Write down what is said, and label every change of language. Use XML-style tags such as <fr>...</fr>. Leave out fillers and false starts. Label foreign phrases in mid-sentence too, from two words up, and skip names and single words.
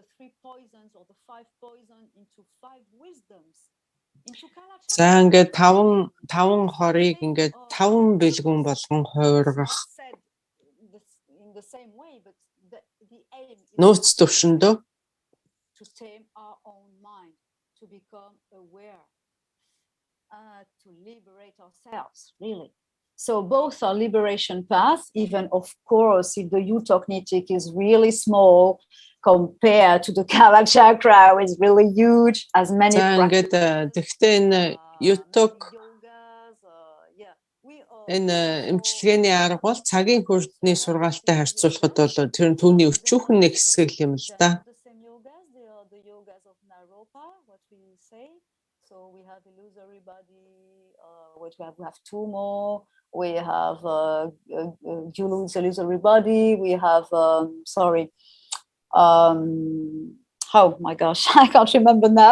<mn>За ингээд таван хорыг ингээд 5 бэлгүүн болгон хувиргах. Нууц төвшөндөө</mn> <en>to liberate ourselves, really. So both are liberation paths, even of course, if the eutocnitic is really small compared to the Kala chakra, is really huge, as many practices.</en> <mn>Энэ эмчилгээний арга бол цагийн хүртний сургаалтай харьцуулахад бол тэр түүний өчүүхэн нэг хэсэг юм л да.</mn> <en>We have two more. we have illusory body, we have oh my gosh, I can't remember now.</en>